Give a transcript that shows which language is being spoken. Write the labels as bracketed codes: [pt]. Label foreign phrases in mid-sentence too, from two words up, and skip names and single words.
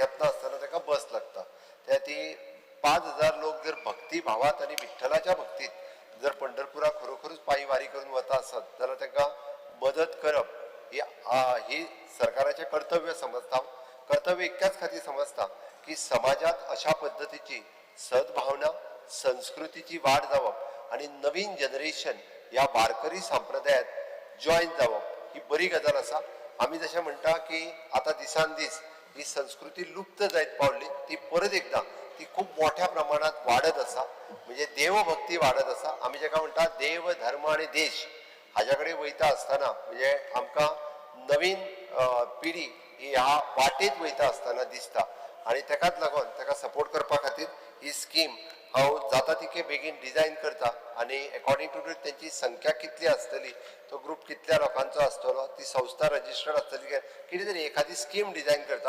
[kok] येतना आसतना तेका बस लागता. त्या ती 5,000 लोक जर भक्ती भावात आणि विठ्ठलाच्या भक्तीत जर पंढरपुरा खरोखरूच पायी वारी करून वता आसत जाल्यार तेका मदत करप ही सरकाराचें कर्तव्य समजता. कर्तव्य इतक्याच खातीर समजता की समाजात अशा पद्धतीची सद्भावना संस्कृतीची वाढ जावप आणि नवीन जनरेशन या वारकरी संप्रदायात जॉईन जावप ही बरी गजाल आसा. आमी जशें म्हणटा की आता दिसान दीस ही संस्कृती लुप्त जायत पावली, ती परत एकदा ती खूप मोठ्या प्रमाणात वाढत आसा. म्हणजे देवभक्ती वाढत आसा. आमी जेका म्हणटा देव धर्म आणि देश हाज्या कडेन वयता आसतना म्हणजे आमकां नवीन पिढी ही ह्या वाटेत वयता आसतना दिसता आणि तेकाच लागून तेका सपोर्ट करपा खातीर ही स्कीम हांव जाता तितके बेगीन डिझायन करता आणि [en] according to [kok] त्यांची संख्या कितली आसतली, तो ग्रुप कितल्या लोकांचो आसतलो, ती संस्था रजिस्टर्ड आसतली, कितें तरी एखादी स्कीम डिझायन करता.